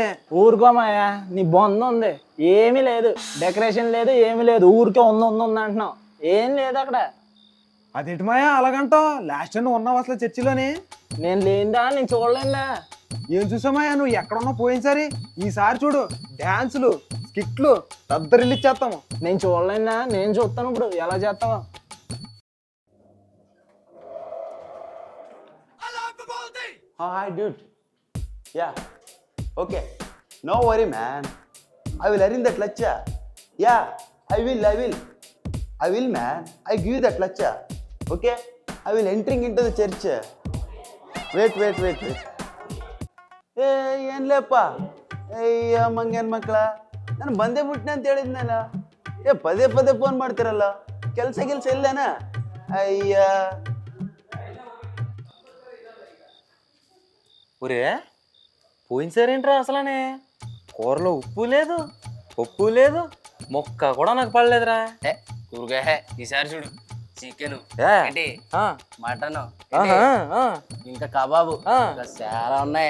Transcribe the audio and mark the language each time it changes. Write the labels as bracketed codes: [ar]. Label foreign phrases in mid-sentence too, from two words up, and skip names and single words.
[te] ఊరుకో మాయా, నీ బొంద ఉంది, ఏమీ లేదు, డెకరేషన్ లేదు, ఏమీ లేదు, ఊరికే ఉంది అంటున్నావు, ఏం లేదు అక్కడ. అదేంటి మాయా అలాగంటావు? లాస్ట్ టైం నువ్వు ఉన్నావు అసలు చర్చిలోని. నేను లేనిదా, నేను చూడలేదా? ఏం చూసామాయా, నువ్వు ఎక్కడున్నా పోయినసారి, ఈసారి చూడు డ్యాన్సులు స్కిట్లు దద్దరిల్లు ఇచ్చేస్తాము. నేను చూడలేదా? నేను చూస్తాను ఇప్పుడు, ఎలా చేస్తావా? [en] Hi, dude. Yeah. Okay. No worry, man. I will arrange that lecture. Yeah, I will, man. I give you that lecture. Okay? I will entering into the church. Wait. [kn] ಏನ್ ಲೇಪ್ಪ, ಅಯ್ಯ ಮಂಗೇನ್ ಮಕ್ಕಳ, ನಾನು ಬಂದೇ ಬಿಟ್ನೆ ಅಂತ ಹೇಳಿದ್ನಲ್ಲ. ಪದೇ ಫೋನ್ ಮಾಡ್ತಿರಲ್ಲ, ಕೆಲಸ ಇಲ್ಲೇನ? ಅಯ್ಯ [te] ఒరే పోయినసారేంట్రా అసలనే కూరలో ఉప్పు లేదు, పప్పు లేదు, మొక్క కూడా నాకు పడలేదురా. ఊరుగా ఈసారి చూడు, చికెన్, మటన్, ఇంకా కబాబు, ఇంకా చాలా ఉన్నాయి.